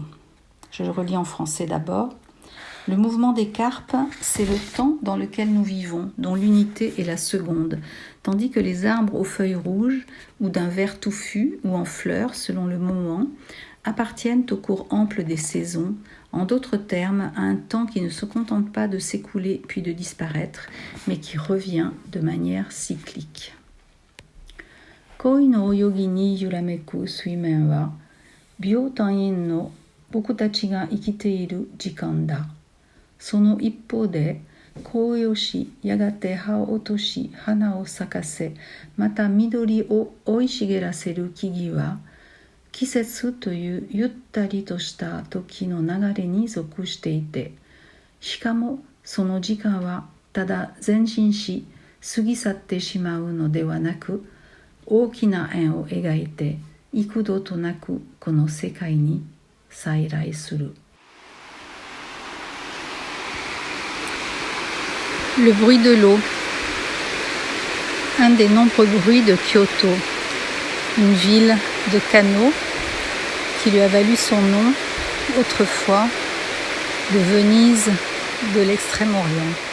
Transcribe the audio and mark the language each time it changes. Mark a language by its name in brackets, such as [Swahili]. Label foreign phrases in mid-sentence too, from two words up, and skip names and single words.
[French] Je le relis en français d'abord. Le mouvement des carpes, c'est le temps dans lequel nous vivons, dont l'unité est la seconde, tandis que les arbres aux feuilles rouges ou d'un vert touffu ou en fleurs, selon le moment, appartiennent au cours ample des saisons, en d'autres termes, à un temps qui ne se contente pas de s'écouler puis de disparaître, mais qui revient de manière cyclique. [Japanese] 鯉の泳ぎに揺らめく水面は、秒単位の僕たちが生きている時間だ. その一方で紅葉しやがて葉を落とし花を咲かせまた緑を生い茂らせる木々は季節というゆったりとした時の流れに属していてしかもその時間はただ前進し過ぎ去ってしまうのではなく大きな円を描いて幾度となくこの世界に再来する。 [French] Le bruit de l'eau, un des nombreux bruits de Kyoto, une ville de canaux qui lui a valu son nom autrefois de Venise de l'Extrême-Orient.